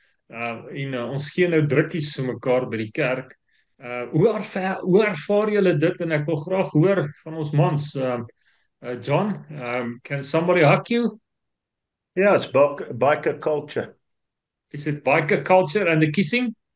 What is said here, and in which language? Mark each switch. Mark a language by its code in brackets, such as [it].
[af] Ons gee nou drukkies so mekaar by die kerk. Hoe ervaar julle dit en ek wil graag hoor van ons mans. [en] John, can somebody hug you? Yeah, it's biker culture. Is it biker culture and the kissing?